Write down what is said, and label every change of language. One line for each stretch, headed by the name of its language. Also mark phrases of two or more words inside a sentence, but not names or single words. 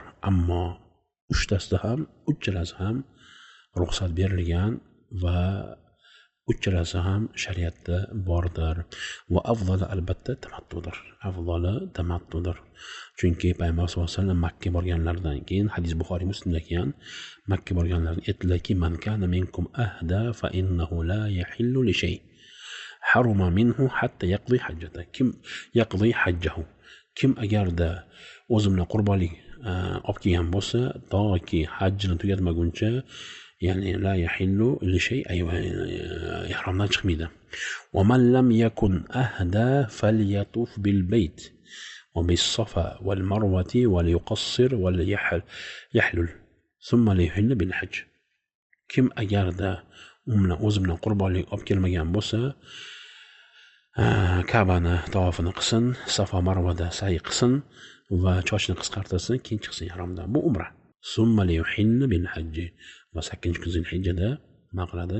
Uzbek: Ammo uchtasida ham, uchalasi ham ruxsat berilgan va uchalasi ham shariatda bordir. Va afzali albatta tamattudir. Chunki payg'ambar
Arabic: صلى الله عليه وسلم
Uzbek: Makka borganlaridan keyin hadis Buxoriy Muslimda kelgan, Makka borganlarida aytdilarki,
Arabic: من كان منكم أهدى فإنه لا يحل لشيء حرم منه حتى يقضي حجته. يقضي حجه.
Uzbek: Kim agarda o'zi bilan qurbonlik olib kelgan bo'lsa, toki hajjini tugatmaguncha, ya'ni
Arabic: لا يحل لشيء,
Uzbek: ihromdan chiqmaydi.
Arabic: ومن لم يكن أهدى فليطف بالبيت وبالصفا والمروة وليقصر وليحلل ثم ليهل بالحج.
Uzbek: Kim agarda o'zi bilan qurbonlik olib kelmagan bo'lsa, Ka'bani tavofini qilsin, Safa Marvada sa'i qilsin va chochini qisqartirsin, keyin chiqsin ihromdan. Bu umra.
Arabic: ثم ليهل بالحج.
Uzbek: Va 8-kun Zilhijjada nima qiladi?